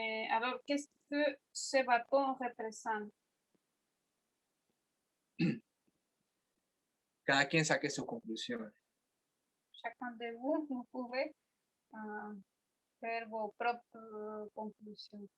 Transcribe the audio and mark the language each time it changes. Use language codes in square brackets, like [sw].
[fr] Alors, qu'est-ce que ce bâton représente? [es] Cada quien saque sus conclusiones. [fr] Chacun de vous pouvez faire vos propres conclusions.